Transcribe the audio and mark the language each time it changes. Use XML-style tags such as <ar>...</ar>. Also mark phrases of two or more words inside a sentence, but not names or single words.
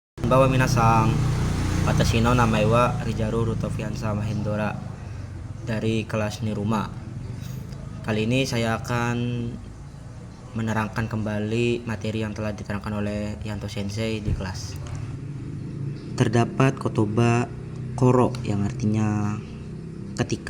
<ja>こんばんは皆さん、私の名前は Rijaru Rutofiansa Mahendora</ja> <id>dari kelas</id> <ja>Niruma.</ja> <id>Kali ini saya akan menerangkan kembali materi yang telah diterangkan oleh Yanto Sensei di kelas. Terdapat</id> <ja>言葉 頃</ja> <id>yang artinya ketika.</id>